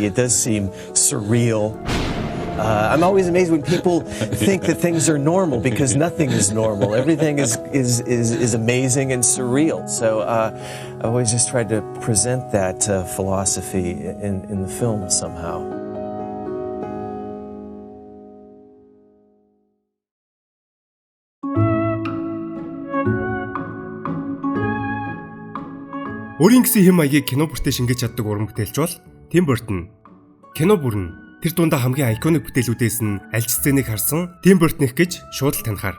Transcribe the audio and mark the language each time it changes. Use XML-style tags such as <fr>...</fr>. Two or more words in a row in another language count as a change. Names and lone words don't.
<en>It does seem surreal. I'm always amazed when people think that things are normal because nothing is normal. Everything is amazing and surreal. So I always just tried to present that philosophy in the film somehow.</en> <mn>Өөрийн гэсэн хэм маягийг кино бүртээ шингээж чаддаг уран бүтээлч бол Тим Бёртон. Кино бүрэн тэр дундаа хамгийн айконик бүтээлүүдээс нь аль ч сценыг харсан Тим Бёртных гэж шууд л танихаар.</mn>